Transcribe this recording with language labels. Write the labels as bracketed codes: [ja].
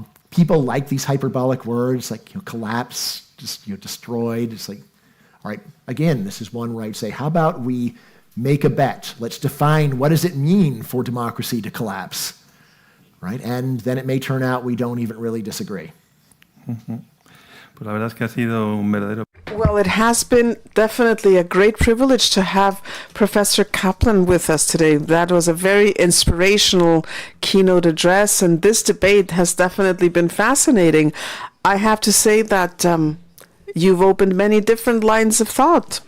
[en] People like these hyperbolic words like collapse, just destroyed. It's like, all right, again, this is one where I'd say, how about we make a bet? Let's define what does it mean for democracy to collapse, right? And then it may turn out we don't even really disagree. [es] Pues la verdad es que ha sido un verdadero. [en] Well, it has been definitely a great privilege to have Professor Caplan with us today. That was a very inspirational keynote address, and this debate has definitely been fascinating. I have to say that you've opened many different lines of thought.